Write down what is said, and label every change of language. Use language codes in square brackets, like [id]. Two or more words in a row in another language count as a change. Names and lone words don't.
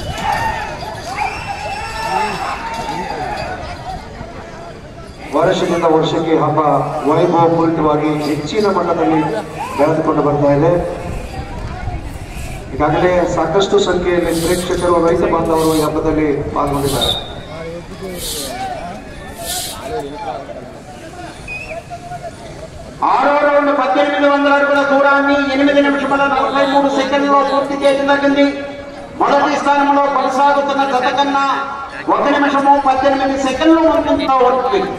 [kn] ವರ್ಷದಿಂದ ವರ್ಷಕ್ಕೆ ಹಬ್ಬ ವೈಭವಪೂರಿತವಾಗಿ ಹೆಚ್ಚಿನ ಮಟ್ಟದಲ್ಲಿ ಬೆಳೆದುಕೊಂಡು ಬರ್ತಾ ಇದೆ. ಈಗಾಗಲೇ ಸಾಕಷ್ಟು ಸಂಖ್ಯೆಯಲ್ಲಿ ಪ್ರೇಕ್ಷಕರು ರೈತ ಬಾಂಧವರು ಈ ಹಬ್ಬದಲ್ಲಿ ಪಾಲ್ಗೊಂಡಿದ್ದಾರೆ. [te] ఆరో రౌండ్ 1800 అడుగుల దూరాన్ని 8 నిమిషముల 43 సెకండ్లో పూర్తి చేయడం జరిగింది. మొదటి స్థానంలో కొనసాగుతున్న జత కన్నా 1 నిమిషము 18 సెకండ్లు ముందుగా ఉంది.